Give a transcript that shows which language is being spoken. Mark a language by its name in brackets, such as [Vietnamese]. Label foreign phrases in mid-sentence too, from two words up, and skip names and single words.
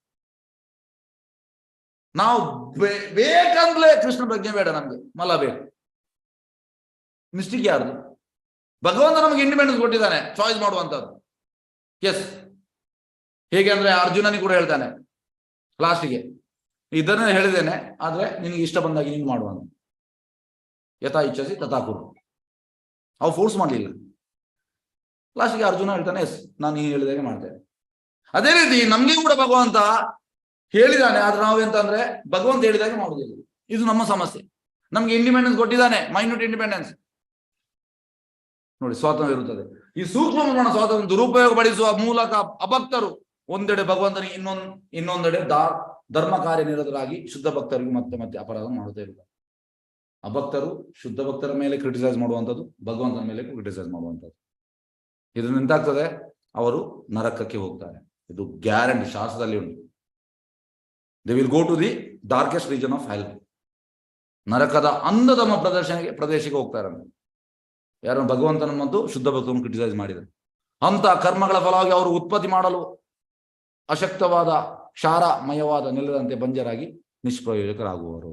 [Kannada] ನಾವು ಬೇಕಂದ್ಲೇ ಕೃಷ್ಣ ಪ್ರಜ್ಞೆ ಬೇಡ, ನಮ್ಗೆ ಮಲ ಬೇಕು. ಮಿಸ್ಟೇಕ್ ಯಾರ್ದು? ಭಗವಂತ ನಮ್ಗೆ ಇಂಡಿಪೆಂಡೆನ್ಸ್ ಕೊಟ್ಟಿದ್ದಾನೆ, ಚಾಯ್ಸ್ ಮಾಡುವಂತದ್ದು. ಎಸ್, ಹೇಗೆ ಅಂದ್ರೆ ಅರ್ಜುನನಿಗೆ ಕೂಡ ಹೇಳ್ತಾನೆ ಲಾಸ್ಟಿಗೆ, ಇದನ್ನ ಹೇಳಿದ್ದೇನೆ, ಆದ್ರೆ ನಿನಗೆ ಇಷ್ಟ ಬಂದಾಗಿ ನೀನು ಮಾಡುವಂತ. [Sanskrit] ಯಥಾ ಇಚ್ಛಸಿ ತಥಾ ಕುರು. [Kannada] ಅವು ಫೋರ್ಸ್ ಮಾಡಲಿಲ್ಲ. ಲಾಸ್ಟಿಗೆ ಅರ್ಜುನ ಹೇಳ್ತಾನೆ, ಎಸ್ ನಾನು ನೀನು ಹೇಳಿದಾಗೆ ಮಾಡ್ತೇನೆ. ಅದೇ ರೀತಿ ನಮ್ಗೆ ಕೂಡ ಭಗವಂತ ಹೇಳಿದಾನೆ, ಆದ್ರೆ ನಾವೆಂತ ಅಂದ್ರೆ ಭಗವಂತ ಹೇಳಿದಾಗೆ ಮಾಡುವುದಿಲ್ಲ. ಇದು ನಮ್ಮ ಸಮಸ್ಯೆ. ನಮ್ಗೆ ಇಂಡಿಪೆಂಡೆನ್ಸ್ ಕೊಟ್ಟಿದ್ದಾನೆ, [English] minute independence [Kannada] ನೋಡಿ, ಸ್ವಾತಂತ್ರ್ಯ ಇರುತ್ತದೆ. ಈ ಸೂಕ್ಷ್ಮ ಪ್ರಮಾಣ ಸ್ವಾತಂತ್ರ್ಯ ದುರುಪಯೋಗ ಪಡಿಸುವ ಮೂಲಕ ಅಭಕ್ತರು ಒಂದೆಡೆ ಭಗವಂತನಿಗೆ, ಇನ್ನೊಂದೆಡೆ ಧರ್ಮ ಕಾರ್ಯ ನಿರತರಾಗಿ ಶುದ್ಧ ಭಕ್ತರಿಗೆ ಮತ್ತೆ ಮತ್ತೆ ಅಪರಾಧ ಮಾಡುತ್ತಾ ಇರುತ್ತಾರೆ. ಅಭಕ್ತರು ಶುದ್ಧ ಭಕ್ತರ ಮೇಲೆ ಕ್ರಿಟಿಸೈಸ್ ಮಾಡುವಂಥದ್ದು, ಭಗವಂತನ ಮೇಲೆ ಕ್ರಿಟಿಸೈಸ್ ಮಾಡುವಂಥದ್ದು. ಇದರಿಂದ ಎಂತಾಗ್ತದೆ? ಅವರು ನರಕಕ್ಕೆ ಹೋಗ್ತಾರೆ. ಇದು ಗ್ಯಾರಂಟಿ, ಶಾಸ್ತ್ರದಲ್ಲಿ ಉಂಟು. [English] they will go to the darkest region of hell. [Kannada] ನರಕದ ಅಂಧತಮ ಪ್ರದೇಶಕ್ಕೆ ಹೋಗ್ತಾರೆ. ಯಾರು? ಭಗವಂತನ ಮತ್ತು ಶುದ್ಧ ಭಕ್ತರನ್ನು ಕ್ರಿಟಿಸೈಸ್ ಮಾಡಿದರು. ಅಂತ ಕರ್ಮಗಳ ಫಲವಾಗಿ ಅವರು ಉತ್ಪತ್ತಿ ಮಾಡಲು ಅಶಕ್ತವಾದ ಕ್ಷಾರಮಯವಾದ ನೆಲದಂತೆ ಬಂಜರಾಗಿ ನಿಷ್ಪ್ರಯೋಜಕರಾಗುವರು.